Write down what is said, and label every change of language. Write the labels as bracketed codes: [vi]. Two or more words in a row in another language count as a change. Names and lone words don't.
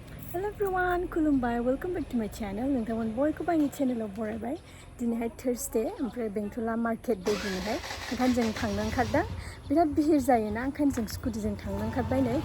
[en] Hello everyone, kulumbai. Welcome back to my channel. [brx] नोंथांमोन बयखौबो आंनि चेनेलाव बरायबाय. दिनैहाय थर्सडे ओमफ्राय बेंटला [en] market day [brx] दिनैहाय ओंखायनो जों थांनो ओंखारदों. बिराद बिहिर जायोना ओंखायनो जों स्कुटिजों थांनो ओंखारबाय नै.